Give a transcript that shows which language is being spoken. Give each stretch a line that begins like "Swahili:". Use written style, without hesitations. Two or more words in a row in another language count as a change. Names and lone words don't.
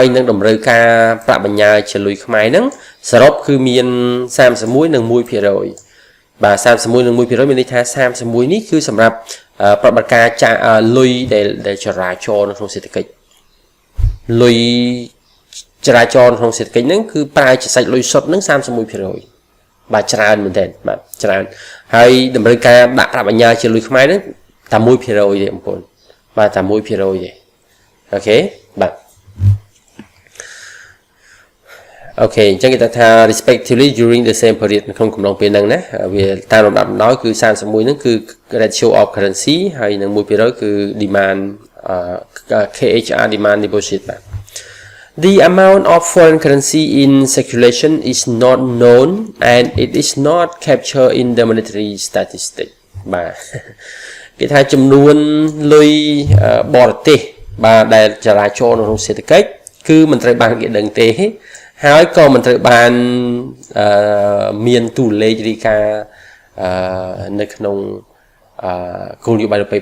Khmer: នឹងតម្រូវការប្រាក់បញ្ញើជាលុយខ្មែរហ្នឹងសរុបគឺមាន31និង 1% បាទ31និង 1% មានន័យថា31នេះគឺសម្រាប់ប្រតិបត្តិការចាលុយដែលចរាចរណ៍នៅក្នុងសេដ្ឋកិច្ចលុយចរាចរណ៍ក្នុងសេដ្ឋកិច្ចហ្នឹងគឺប្រើជាសាច់លុយសុទ្ធហ្នឹង31%បាទច្រើនមែនទែនបាទច្រើនហើយតម្រូវការដាក់ប្រាក់បញ្ញើជាលុយខ្មែរហ្នឹងតែ1%ទេបងប្អូនបាទតែ1%ទេអូខេបាទ អូខេអញ្ចឹងគេថា
English: respectively during the same period
Khmer: នៅក្នុងកំឡុងពេលហ្នឹងណាវាតាមលំដាប់លំដោយគឺ31ហ្នឹងគឺ
English: ratio of currency
Khmer: ហើយនឹង 1%គឺ
English: demand KHR demand deposit
Khmer: បាទ
English: The amount of foreign currency in circulation is not known and it is not captured in the monetary statistic
Khmer: បាទគេថាចំនួនលុយបរទេសបាទដែលចរាចរណ៍នៅក្នុងសេដ្ឋ កិច្ចគឺមិនត្រូវបានគេដឹងទេហើយក៏មិនត្រូវបានមានតួលេខរាយការណ៍នៅក្នុងគោលនយោបាយប្រពៃវ